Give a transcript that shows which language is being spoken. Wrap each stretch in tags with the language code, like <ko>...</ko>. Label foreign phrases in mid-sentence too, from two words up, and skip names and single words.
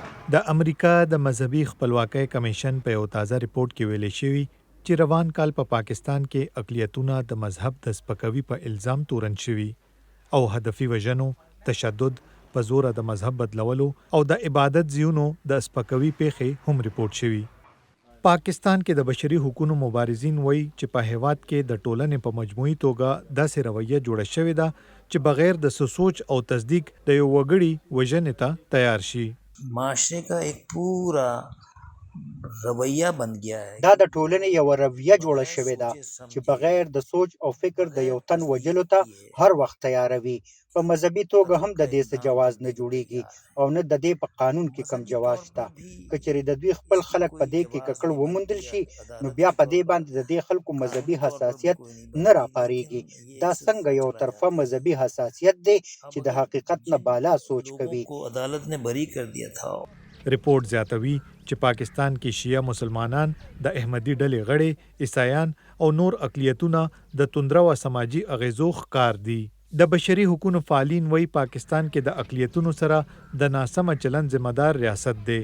<ps>د امریکا د مذهبي خپلواکۍ کمیشن په یو تازه ریپورت کې ویلي شوی چې روان کال په پاکستان کې اقلیتونه د مذهب د سپکوي په الزام تورن شوي او هدفي وژنو، تشدد، په زور د مذهب بدلولو او د عبادت ځایونو د سپکوي پیښې هم ریپورت شوي. پاکستان کې د بشري حقوقو مبارزین وایي چې په هیواد کې د ټولنې په مجموعي توګه داسې رویه جوړه شوې ده چې بغیر د سوچ او تصدیق د یو وګړي وژنې ته تیار شي.</ps> <ur>معاشرے کا ایک پورا رویہ بن گیا ہے.</ur> <ps>دا د ټولنې یو رویه جوړه شوې ده چې بغیر د سوچ او فکر د یو تن وجلو ته هر وخت تیاروي. په مذهبي توګه هم د دې څه جواز نه جوړیږي او نه د دې په قانون کې کم جواز شته. که چېرې د دوی خپل خلک په دې کې ککړ وموندل شي نو بیا په دې باندې د دې خلکو مذهبي حساسیت نه راپارېږي. دا څنګه یو طرفه مذهبي حساسیت دی چې د حقیقت نه بالا سوچ کوي.</ps> <ur>عدالت نے بری کر دیا تھا.</ur> <ps>ریپورت زیاتوي چې پاکستان کې شیعه مسلمانان، د احمدي ډلې غړي، عیسایان او نور اقلیتونه د توندرو سماجي اغیزو ښکار دي. د بشري حقوقو فعالین وایي پاکستان کې د اقلیتونو سره د ناسمه چلند ذمہدار ریاست دی.</ps>